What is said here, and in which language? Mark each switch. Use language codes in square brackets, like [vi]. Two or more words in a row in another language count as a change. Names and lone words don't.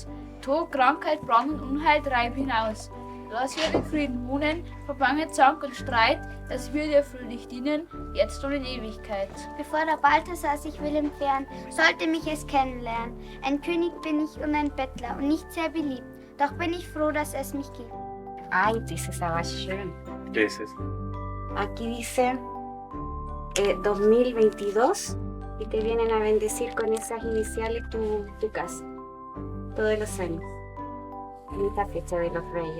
[de] Tod, Krankheit, Brand und Unheil treib hinaus. Lass hier den Frieden wohnen, verbange Zank und Streit, dass wir dir fröhlich dienen, jetzt und in Ewigkeit. Bevor der Balthasar sich will entfernen, sollte mich es kennenlernen. Ein König bin ich und ein Bettler und nicht sehr beliebt. Doch bin ich froh, dass es mich gibt. [es] Ay, dice, estaba schön. ¿Qué es eso? Aquí dice 2022 y te vienen a bendecir con esas iniciales tu casa. Todos los años. En esta fecha de los Reyes.